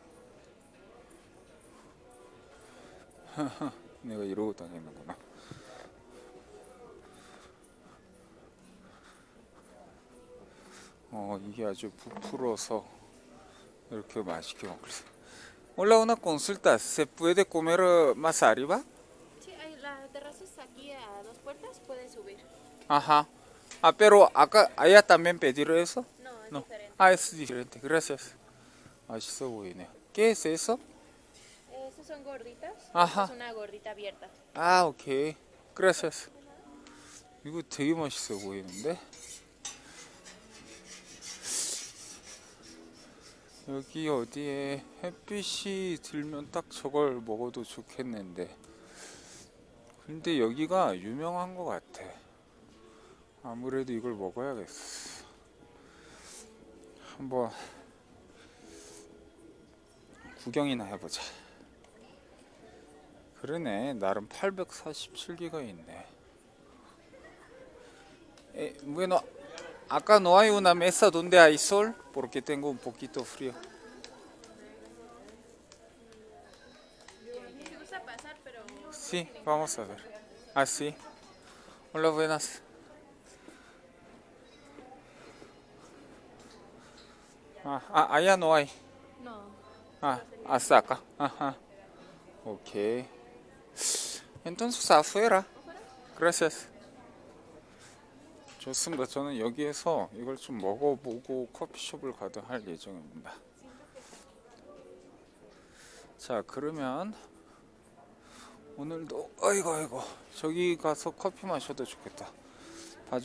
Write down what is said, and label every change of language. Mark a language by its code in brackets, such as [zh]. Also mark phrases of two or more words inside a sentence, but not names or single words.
[ko] 내가 이러고 다니는구나. 이게 아주 부풀어서 이렇게 맛있게 먹을 수. [es] Hola, una consulta. ¿Se puede comer más arriba? Sí, hay la terraza está aquí a 2 puertas, puedes subir. Ajá. Pero acá, allá también pedir eso? No, es No. diferente. Es diferente. Gracias. [ko] 맛있어 보이네요. [es] ¿Qué es eso? Estas son gorditas. Ajá. Es una gordita abierta. [ko] 오케이. Gracias. 이거 되게 맛있어 보이는데? 여기 어디에 햇빛이 들면 딱 저걸 먹어도 좋겠는데. 근데 여기가 유명한 것 같아. 아무래도 이걸 먹어야겠어. 한번 구경이나 해보자. 그러네. 나름 847기가 있네. [es] Bueno, acá no hay una mesa donde hay sol porque tengo un poquito frío. Me gusta pasar, pero Sí, vamos a ver. Sí. Hola, buenas. Allá no hay. no. Hasta acá. Ajá. Ok. Entonces afuera. Gracias. [ko] 좋습니다. 저는 여기에서 이걸 좀 먹어보고 커피숍을 가도 할 예정입니다. 자, 그러면 오늘도 아이고 저기 가서 커피 마셔도 좋겠다.